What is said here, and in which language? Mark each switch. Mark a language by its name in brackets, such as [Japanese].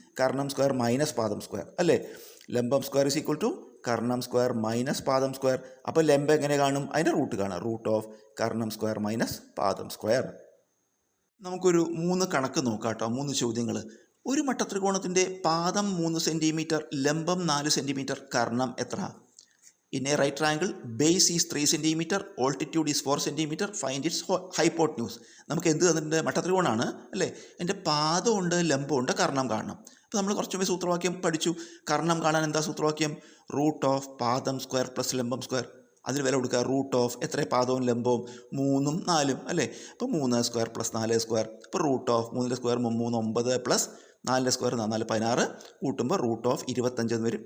[Malayalam] Karnam square minus പാദം square അല്ലേ? ലംബം square is equal to Karnam square minus പാദം സ്ക്വയർ. അപ്പോൾ ലംബം എങ്ങനെ കാണും? അതിൻ്റെ റൂട്ട് കാണാം. Root of Karnam square minus പാദം സ്ക്വയർ. നമുക്കൊരു 3 കണക്ക് നോക്കാം കേട്ടോ. 3 ചോദ്യങ്ങൾ. ഒരു മട്ടത്രികോണത്തിൻ്റെ പാദം 3 സെൻറ്റിമീറ്റർ, ലംബം 4 സെൻറ്റിമീറ്റർ, കർണം എത്ര? [English] In a right triangle, base is 3 cm, altitude is 4 cm, find its hypotenuse. [Malayalam] നമുക്ക് എന്ത് തന്നിട്ടുണ്ട്? മട്ടത്രികോണാണ് അല്ലേ? എൻ്റെ പാദമുണ്ട്, ലംബമുണ്ട്, കർണം കാണണം. അപ്പോൾ നമ്മൾ കുറച്ച് മുമ്പ് സൂത്രവാക്യം പഠിച്ചു. കർണം കാണാൻ എന്താ സൂത്രവാക്യം? റൂട്ട് ഓഫ് പാദം സ്ക്വയർ പ്ലസ് ലംബം സ്ക്വയർ. അതിന് വില കൊടുക്കുക. റൂട്ട് ഓഫ് എത്ര? പാദവും ലംബവും 3ഉം 4ഉം അല്ലേ? അപ്പോൾ 3 സ്ക്വയർ പ്ലസ് 4 സ്ക്വയർ. അപ്പോൾ root of 3 square 3 9 plus 4 square 4 16 കൂട്ടുമ്പോൾ റൂട്ട് ഓഫ് 25 എന്ന് വരും.